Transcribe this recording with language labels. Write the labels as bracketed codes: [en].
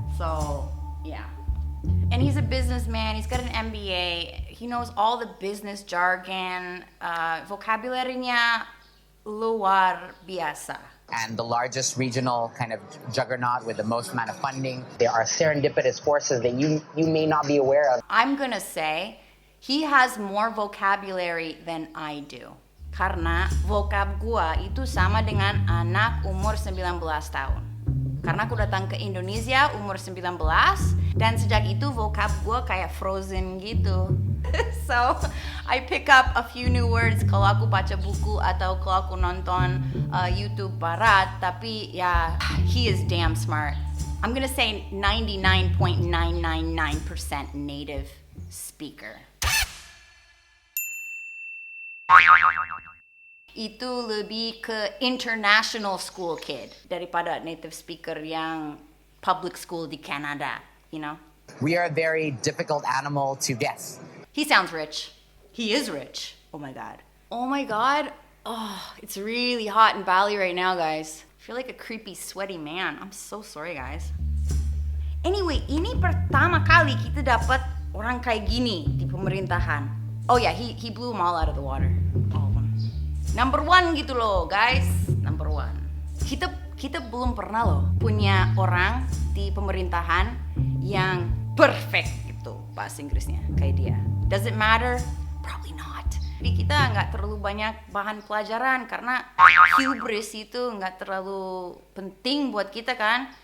[en] So, yeah. And he's a businessman, he's got an MBA, he knows all the business jargon, [id] vocabulary-nya luar biasa. [en] And the largest regional kind of juggernaut with the most amount of funding. There are serendipitous forces that you may not be aware of. I'm gonna say he has more vocabulary than I do. [id] Karena vocab gua itu sama dengan anak umur 19 tahun. Karena aku datang ke Indonesia umur 19 dan sejak itu vocab gua kayak frozen gitu. [en] So, I pick up a few new words [id] kalau aku baca buku atau kalau aku nonton YouTube barat, tapi ya, [en] he is damn smart. I'm gonna say 99.999% native speaker. [id] Itu lebih ke international school kid daripada native speaker yang public school di Canada, [en] you know? We are a very difficult animal to guess. He sounds rich. He is rich. Oh my god. Oh my god. Oh, it's really hot in Bali right now, guys. I feel like a creepy, sweaty man. I'm so sorry, guys. [id] Anyway, ini pertama kali kita dapat orang kayak gini di pemerintahan. [en] Oh yeah, he blew them all out of the water. All of them. Number one [id] gitu loh, [en] guys. Number one. [id] Kita belum pernah loh punya orang di pemerintahan yang perfect gitu bahasa Inggrisnya kayak dia. [en] Does it matter? Probably not. [id] Tapi kita nggak terlalu banyak bahan pelajaran karena hubris itu nggak terlalu penting buat kita kan.